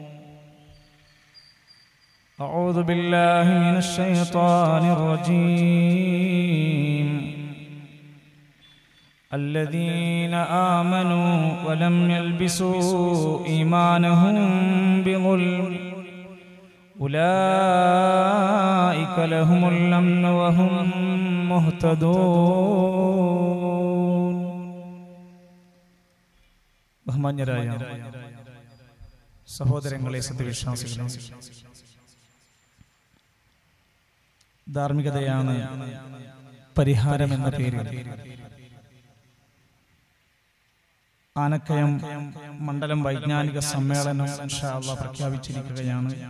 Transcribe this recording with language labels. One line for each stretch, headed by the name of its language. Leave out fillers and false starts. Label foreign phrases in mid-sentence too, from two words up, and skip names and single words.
Arabic: أعوذ بالله من الشيطان الرجيم. الذين آمنوا ولم يلبسوا إيمانهم بظلم أولئك لهم الأمن وهم മുഹ്തദൂൻ.
Malayalam: ബഹുമാന്യരായ സഹോദരങ്ങളെ, സത്യവിശ്വാസികളെ, ധാർമ്മികതയാണ് പരിഹാരം എന്ന പേരിൽ ആനക്കയം മണ്ഡലം വൈജ്ഞാനിക സമ്മേളനം
Arabic: إن شاء الله
Malayalam: പ്രഖ്യാപിച്ചിരിക്കുകയാണ്.